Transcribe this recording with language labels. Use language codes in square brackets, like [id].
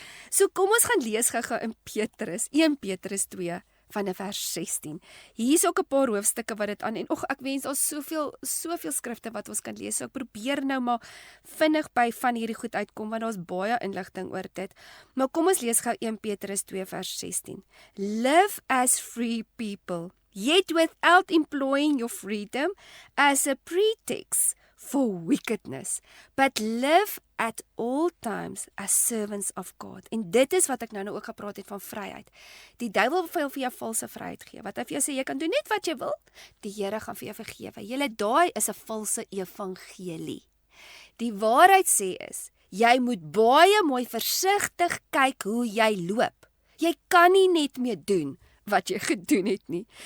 [af] So kom ons gaan lees gou-gou in Petrus, 1 Petrus 2 van vers 16. Hier is ook 'n paar hoofstukke wat dit aan, en ek wens daar's soveel skrifte wat ons kan lees, so ek probeer nou maar vinnig by van hierdie goed uitkom, want daar's baie inligting oor dit. Maar kom ons lees gou 1 Petrus 2 vers 16. [en] Live as free people, yet without employing your freedom as a pretext for wickedness, but live at all times as servants of God. [af] En dit is wat ek nou ook gepraat het van vryheid. Die duiwel wil vir jou valse vryheid gee, wat hy vir jou sê, jy kan doen net wat jy wil, die Here gaan vir jou vergewe. Julle, daai is 'n valse evangelie. Die waarheid sê is, jy moet baie mooi versigtig kyk hoe jy loop. Jy kan nie net meer doen wat jy gedoen het nie.